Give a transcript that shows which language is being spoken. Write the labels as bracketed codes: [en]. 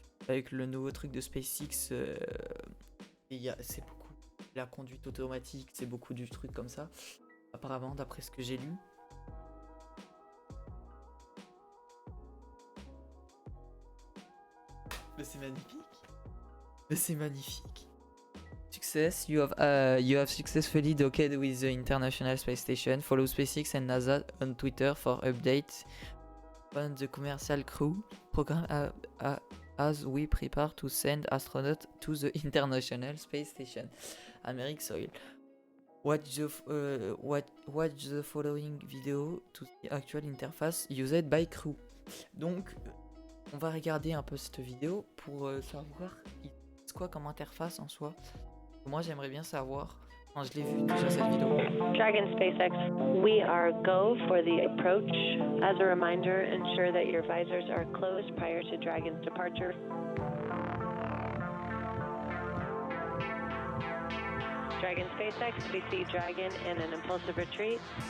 [fr] Avec le nouveau truc de SpaceX, c'est beaucoup la conduite automatique, c'est beaucoup du truc comme ça. Apparemment, d'après ce que j'ai lu. Mais c'est magnifique. Mais c'est magnifique. [en] success. You have successfully docked with the International Space Station. Follow SpaceX and NASA on Twitter for updates on the commercial crew program as we prepare to send astronauts to the International Space Station. American soil. Watch the following video to the actual interface used by crew. [fr] Donc, on va regarder un peu cette vidéo pour savoir c'est quoi comme interface en soi. Moi, j'aimerais bien savoir. Quand je l'ai vu déjà cette vidéo. [en] Dragon SpaceX, we are go for the approach. As a reminder, ensure that your visors are closed prior to Dragon's departure. Dragon SpaceX, we see Dragon in an impulsive retreat.